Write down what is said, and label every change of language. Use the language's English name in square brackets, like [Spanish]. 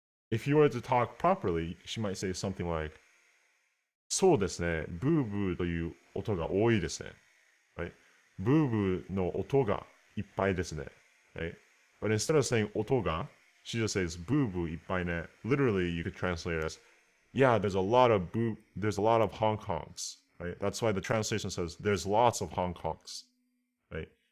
[English] If you were to talk properly, she might say something like, [Japanese] そうですね、ブーブーという音が多いですね。 [English] Right? [Japanese] ブーブーの音がいっぱいですね。 [English] Right? But instead of saying 音が, she just says [Japanese] ブーブーいっぱいね. [English] Literally, you could translate it as, yeah, there's a lot of Hong Kongs. Right? That's why the translation says there's lots of Hong Kongs. Right?